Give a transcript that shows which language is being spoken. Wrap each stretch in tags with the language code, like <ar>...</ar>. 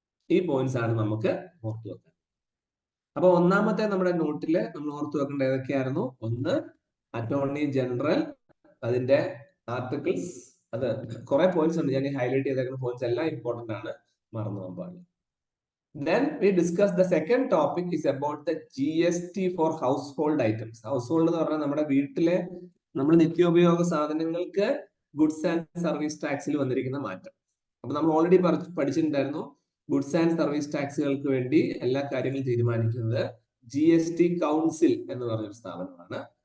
<ml>ഈ പോയിന്റ്സ് ആണ് നമുക്ക് ഓർത്തു വെക്കാൻ. അപ്പൊ ഒന്നാമത്തെ നമ്മുടെ നോട്ടില് നമ്മൾ ഓർത്തു വെക്കേണ്ട ഏതൊക്കെയായിരുന്നു? ഒന്ന്, അറ്റോർണി ജനറൽ, അതിന്റെ ആർട്ടിക്കിൾസ്. അത് കുറെ പോയിന്റ്സ് ഉണ്ട്, ഞാൻ ഹൈലൈറ്റ് ചെയ്തേക്കുന്ന പോയിന്റ്സ് എല്ലാം ഇമ്പോർട്ടന്റ് ആണ്, മറന്നു പോകാൻ പാടില്ല.</ml> <en>Then we discuss the second topic is about the GST for household items.</en> <ml>Household എന്ന് പറഞ്ഞാൽ നമ്മുടെ വീട്ടിലെ നമ്മൾ നിത്യോപയോഗ സാധനങ്ങൾക്ക് ഗുഡ്സ് ആൻഡ് സർവീസ് ടാക്സിൽ വന്നിരിക്കുന്ന മാറ്റം. അപ്പൊ നമ്മൾ ഓൾറെഡി പഠിച്ചിട്ടുണ്ടായിരുന്നു, ഗുഡ്സ് ആൻഡ് സർവീസ് ടാക്സുകൾക്ക് വേണ്ടി എല്ലാ കാര്യങ്ങളും തീരുമാനിക്കുന്നത് GST കൗൺസിൽ എന്ന് പറഞ്ഞൊരു സ്ഥാപനമാണ്.</ml>